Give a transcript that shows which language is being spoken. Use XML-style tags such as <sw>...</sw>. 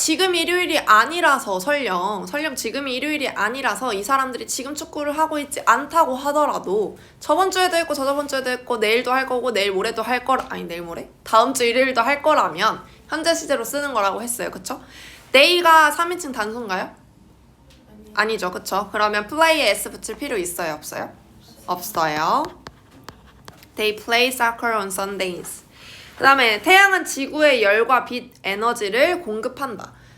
<ko>지금 일요일이 아니라서 설령 지금이 일요일이 아니라서 이 사람들이 지금 축구를 하고 있지 않다고 하더라도 저번 주에도 했고 저저번 주에도 했고 내일도 할 거고 내일 모레도 할 거라 아니 내일 모레? 다음 주 일요일도 할 거라면 현재 시제로 쓰는 거라고 했어요. 그쵸? day가 3인칭 단수인가요? 아니죠. 그쵸? 그러면 play에 s 붙일 필요 있어요? 없어요? 없어요.</ko> <en>They play soccer on Sundays.</en> <ko>그 다음에 태양은 지구에 열과 빛, 에너지를 공급한다.</ko>